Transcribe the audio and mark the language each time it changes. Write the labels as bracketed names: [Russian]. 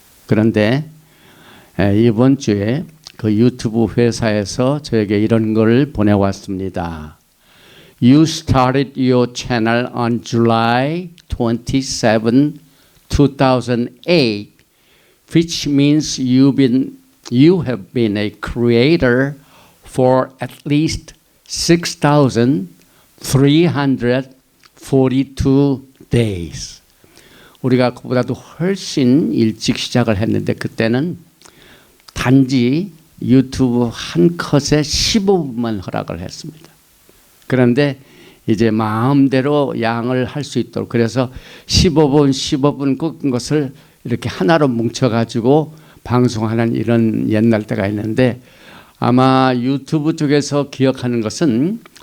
[Korean] 그런데 이번 주에 그 유튜브 회사에서 저에게 이런 걸 보내왔습니다. [English] You started your channel on July 27, 2008, which means you have been a creator for at least 6,342 days. [Korean] 우리가 그보다도 훨씬 일찍 시작을 했는데, 그때는 단지 유튜브 한 컷에 15분만 허락을 했습니다. 그런데 이제 마음대로 양을 할 수 있도록, 그래서 15분 꺾은 것을 이렇게 하나로 뭉쳐가지고 방송하는 이런 옛날 때가 있는데, 아마 유튜브 쪽에서 기억하는 것은